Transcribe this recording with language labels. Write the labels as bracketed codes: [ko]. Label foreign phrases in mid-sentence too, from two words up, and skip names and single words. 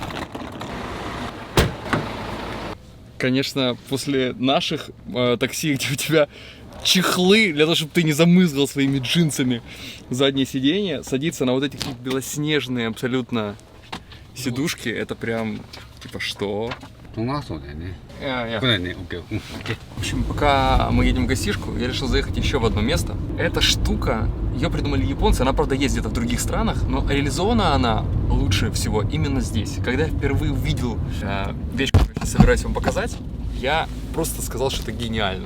[ru] Конечно, после наших такси, где у тебя чехлы для того, чтобы ты не замызгал своими джинсами заднее сиденье, садиться на вот эти белоснежные абсолютно сидушки, это прям, типа, что? [ja] 動画そうだよね。 [ru] Я. [ja] これね、オッケー、オッケー。 [ru] В общем, пока мы едем в гостишку, я решил заехать еще в одно место. Эта штука, ее придумали японцы, она, правда, есть где-то в других странах, но реализована она лучше всего именно здесь. Когда я впервые увидел вещь, которую я сейчас собираюсь вам показать, я просто сказал, что это гениально.